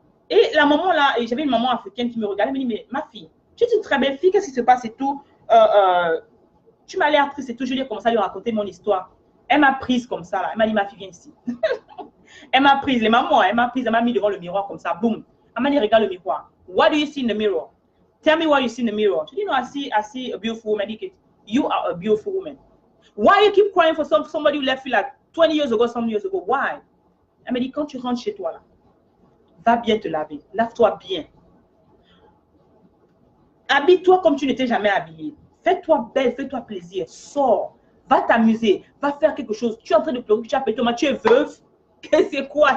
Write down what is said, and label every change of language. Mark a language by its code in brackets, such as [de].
[fr] Et la maman là, j'avais une maman africaine qui me regardait, elle me dit, mais ma fille, tu es une très belle fille, qu'est-ce qui se passe et tout? Tu m'as l'air triste et tout. Je lui ai commencé à lui raconter mon histoire. Elle m'a prise comme ça, là. Elle m'a dit, ma fille, viens ici. Elle m'a prise, les mamans, elle m'a mis devant le miroir comme ça, boum. Elle m'a dit, regarde le miroir. [en] What do you see in the mirror? Tell me what you see in the mirror. [fr] Je dis, [en] no, I see a beautiful woman. You are a beautiful woman. Why you keep crying for somebody who left you like 20 years ago, some years ago? Why? [fr] Elle m'a dit, quand tu rentres chez toi, là, va bien te laver. Lave-toi bien. Habille-toi comme tu n'étais jamais habillée. Fais-toi belle, fais-toi plaisir. Sors. Va t'amuser, va faire quelque chose. Tu es en train de pleurer, tu appelles Thomas, tu es veuve. C'est quoi?